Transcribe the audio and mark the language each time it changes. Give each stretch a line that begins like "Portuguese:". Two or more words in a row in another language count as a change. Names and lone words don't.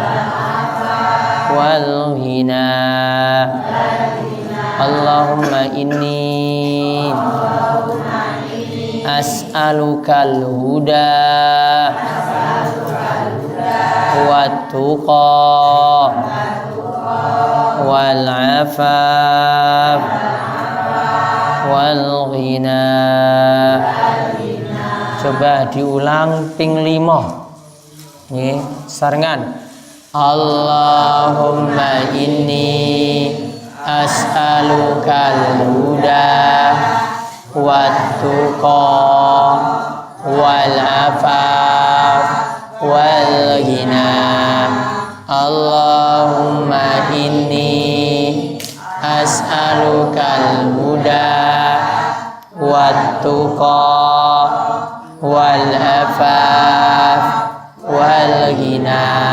Arabic: والغنى اللهم إني أسألك الهدى والتقى والعفاف والغنى.
Javanese: Coba diulang ping 5. Nggih, sarengan.
Arabic: اللهم إني أسألك الهدى والتقى والعفاف والغنى. اللهم إني أسألك الهدى والتقى والعفاف والغنى.